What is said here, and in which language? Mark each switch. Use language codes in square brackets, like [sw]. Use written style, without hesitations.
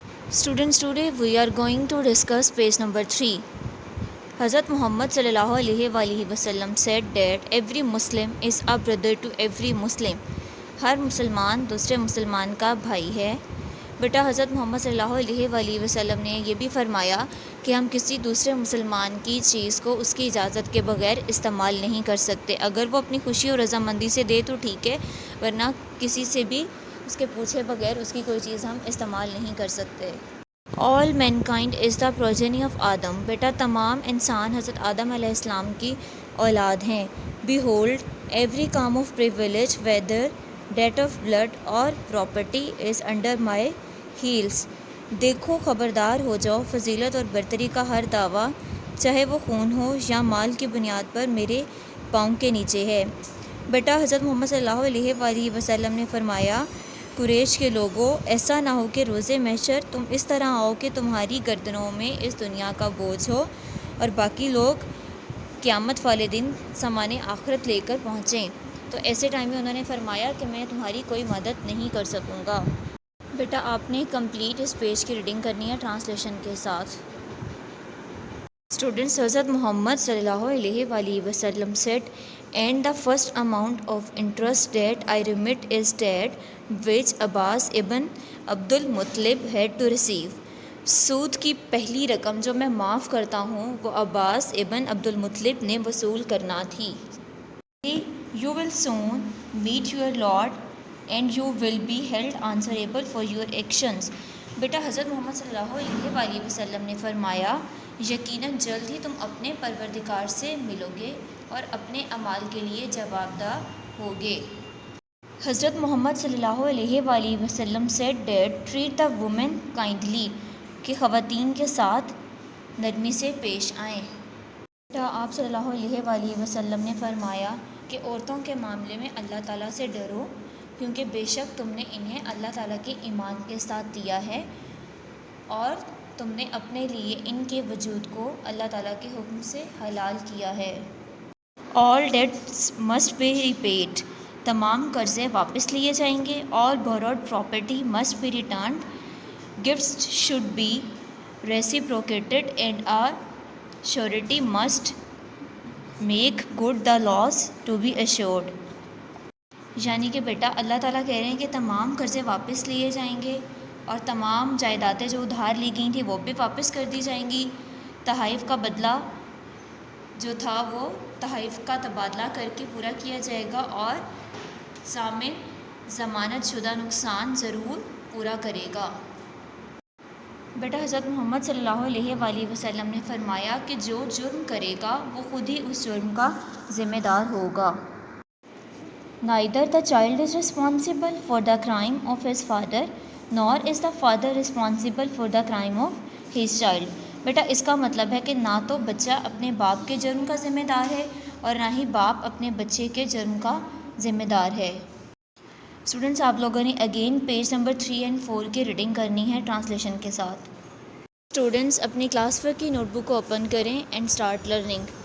[en] Students, today we are going to discuss page number 3. Hazrat Muhammad sallallahu alaihi wasallam said that every Muslim is a brother to every Muslim. [ur] ہر مسلمان دوسرے مسلمان کا بھائی ہے. بیٹا حضرت محمد صلی اللہ علیہ وسلم نے یہ بھی فرمایا کہ ہم کسی دوسرے مسلمان کی چیز کو اس کی اجازت کے بغیر استعمال نہیں کر سکتے. اگر وہ اپنی خوشی اور رضامندی سے دے تو ٹھیک ہے، ورنہ کسی سے بھی اس کے پوچھے بغیر اس کی کوئی چیز ہم استعمال نہیں کر سکتے. [en] All mankind is the progeny of Adam. [ur] بیٹا تمام انسان حضرت آدم علیہ السلام کی اولاد ہیں. [en] Behold, every calm of privilege, whether that of blood or property, is under my heels. [ur] دیکھو خبردار ہو جاؤ، فضیلت اور برتری کا ہر دعویٰ، چاہے وہ خون ہو یا مال کی بنیاد پر، میرے پاؤں کے نیچے ہے. بیٹا حضرت محمد صلی اللہ علیہ وسلم نے فرمایا، قریش کے لوگوں، ایسا نہ ہو کہ روز محشر تم اس طرح آؤ کہ تمہاری گردنوں میں اس دنیا کا بوجھ ہو اور باقی لوگ قیامت والے دن سامان آخرت لے کر پہنچیں. تو ایسے ٹائم میں انہوں نے فرمایا کہ میں تمہاری کوئی مدد نہیں کر سکوں گا. بیٹا آپ نے کمپلیٹ اس پیج کی ریڈنگ کرنی ہے ٹرانسلیشن کے ساتھ. [en] Students, حضرت Muhammad صلی اللہ علیہ وسلم said, and the first amount of interest that I remit is that which Abbas ibn Abdul Muttalib had to receive. [ur] سود کی پہلی رقم جو میں معاف کرتا ہوں وہ عباس ابن عبد المطلب نے وصول کرنا تھی. [en] You will soon meet your Lord and you will be held answerable for your actions. [ur] بیٹا حضرت محمد صلی اللہ علیہ وسلم نے فرمایا، یقیناً جلد ہی تم اپنے پروردگار سے ملو گے اور اپنے اعمال کے لیے جواب دہ ہوگے. حضرت محمد صلی اللہ علیہ وسلم [en] said that treat the women kindly، [ur] کہ خواتین کے ساتھ نرمی سے پیش آئیں. بیٹا آپ صلی اللہ علیہ وسلم نے فرمایا کہ عورتوں کے معاملے میں اللہ تعالیٰ سے ڈرو، کیونکہ بے شک تم نے انہیں اللہ تعالیٰ کے ایمان کے ساتھ دیا ہے اور تم نے اپنے لیے ان کے وجود کو اللہ تعالیٰ کے حکم سے حلال کیا ہے. [en] All debts must be repaid، [ur] تمام قرضے واپس لیے جائیں گے. [en] All borrowed property must be returned. Gifts should be reciprocated and a surety must make good the loss to be assured. [ur] یعنی کہ بیٹا اللہ تعالیٰ کہہ رہے ہیں کہ تمام قرضے واپس لیے جائیں گے اور تمام جائیدادیں جو ادھار لی گئی تھیں وہ بھی واپس کر دی جائیں گی. تحائف کا بدلہ جو تھا وہ تحائف کا تبادلہ کر کے پورا کیا جائے گا اور ضامن ضمانت شدہ نقصان ضرور پورا کرے گا. بیٹا حضرت محمد صلی اللہ علیہ وسلم نے فرمایا کہ جو جرم کرے گا وہ خود ہی اس جرم کا ذمہ دار ہوگا. [en] Neither the child is responsible for the crime of his father, nor is the father responsible for the crime of his child. [ur] بیٹا اس کا مطلب ہے کہ نہ تو بچہ اپنے باپ کے جرم کا ذمہ دار ہے اور نہ ہی باپ اپنے بچے کے جرم کا ذمہ دار ہے. اسٹوڈنٹس آپ لوگوں نے اگین پیج نمبر 3 اور 4 کی ریڈنگ کرنی ہے ٹرانسلیشن کے ساتھ. اسٹوڈنٹس اپنی کلاس ورک کی نوٹ بک کو اوپن کریں [en] And start learning.